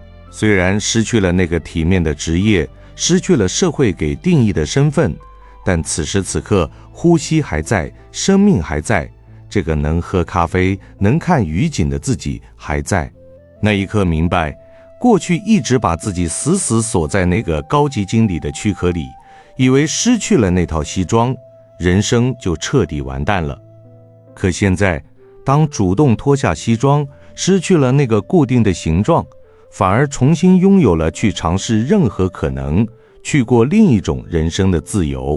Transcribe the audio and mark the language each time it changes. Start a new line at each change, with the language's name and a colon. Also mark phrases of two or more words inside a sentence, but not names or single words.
Chinese: 雖然失去了那個體面的職業，失去了社會給定義的身份，但此時此刻，呼吸還在，生命還在，這個能喝咖啡、能看雨景的自己還在。那一刻明白，過去一直把自己死死鎖在那個高級經理的軀殼裡，以為失去了那套西裝，人生就徹底完蛋了。可現在，當主動脫下西裝，失去了那個固定的形狀，反而重新擁有了去嘗試任何可能，去過另一種人生的自由。